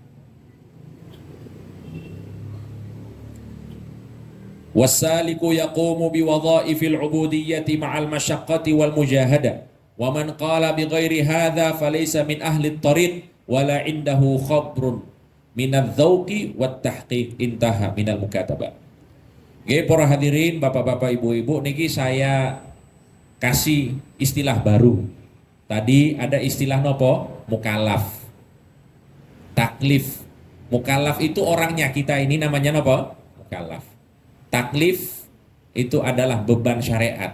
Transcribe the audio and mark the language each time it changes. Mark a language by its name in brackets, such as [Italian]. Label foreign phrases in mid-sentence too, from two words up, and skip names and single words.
[Arabic] والسالك يقوم بوظائف العبودية مع المشقة والمجاهدة ومن قال بغير هذا فليس من أهل الطريق ولا عنده خبر من الذوق والتحقيق. انتهى من المكاتبة. [Indonesian] Nggih para hadirin, bapak-bapak, ibu-ibu, niki saya kasih istilah baru. Tadi ada istilah nopo? Mukallaf. Taklif. Mukallaf itu orangnya, kita ini namanya nopo? Mukallaf. Taklif itu adalah beban syariat.